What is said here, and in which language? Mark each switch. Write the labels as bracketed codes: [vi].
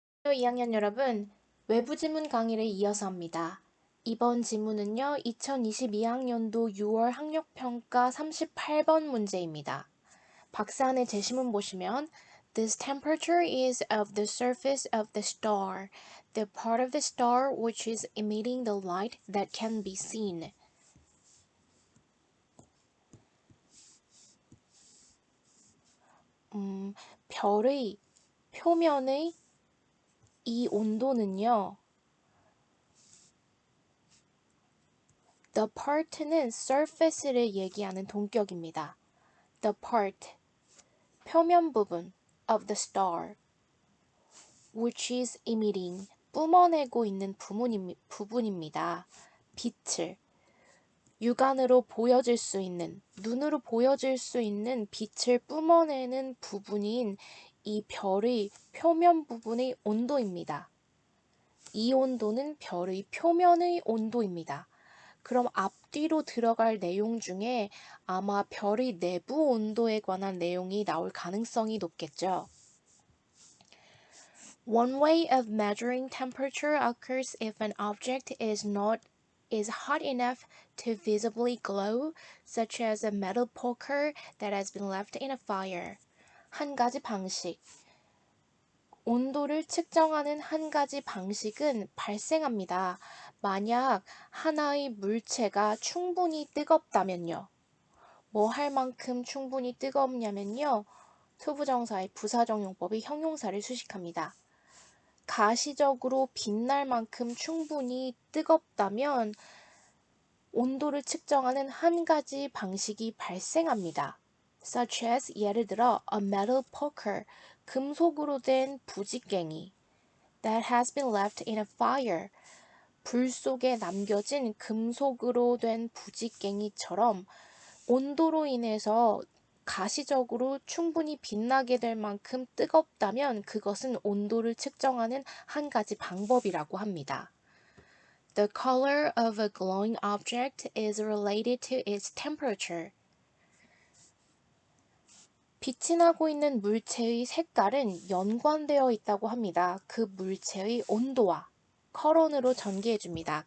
[ko] 2학년 여러분, 외부 지문 강의를 이어서 합니다. 이번 지문은요, 2022학년도 6월 학력평가 38번 문제입니다. 박사 안의 제시문 보시면 [en] This temperature is of the surface of the star, the part of the star which is emitting the light that can be seen. [ko] 별의 표면의 이 온도는요, [en] The part [ko] 는 surface를 얘기하는 동격입니다. [en] The part, [ko] 표면 부분 [en] of the star, which is emitting, [ko] 뿜어내고 있는 부분입니다. 빛을, 육안으로 보여질 수 있는, 눈으로 보여질 수 있는 빛을 뿜어내는 부분인 이 별의 표면 부분의 온도입니다. 이 온도는 별의 표면의 온도입니다. 그럼 앞뒤로 들어갈 내용 중에 아마 별의 내부 온도에 관한 내용이 나올 가능성이 높겠죠. [en] One way of measuring temperature occurs if an object is hot enough to visibly glow, such as a metal poker that has been left in a fire. [ko] 한 가지 방식. 온도를 측정하는 한 가지 방식은 발생합니다. 만약 하나의 물체가 충분히 뜨겁다면요. 뭐 할 만큼 충분히 뜨겁냐면요. 투부정사의 부사적용법이 형용사를 수식합니다. 가시적으로 빛날 만큼 충분히 뜨겁다면 온도를 측정하는 한 가지 방식이 발생합니다. [en] Such as [ko] 예를 들어 [en] a metal poker, [ko] 금속으로 된 부직갱이 [en] that has been left in a fire, [ko] 불 속에 남겨진 금속으로 된 부직갱이처럼 온도로 인해서 가시적으로 충분히 빛나게 될 만큼 뜨겁다면 그것은 온도를 측정하는 한 가지 방법이라고 합니다. [en] The color of a glowing object is related to its temperature. [ko] 빛이 나고 있는 물체의 색깔은 연관되어 있다고 합니다. 그 물체의 온도와 커런으로 전개해줍니다.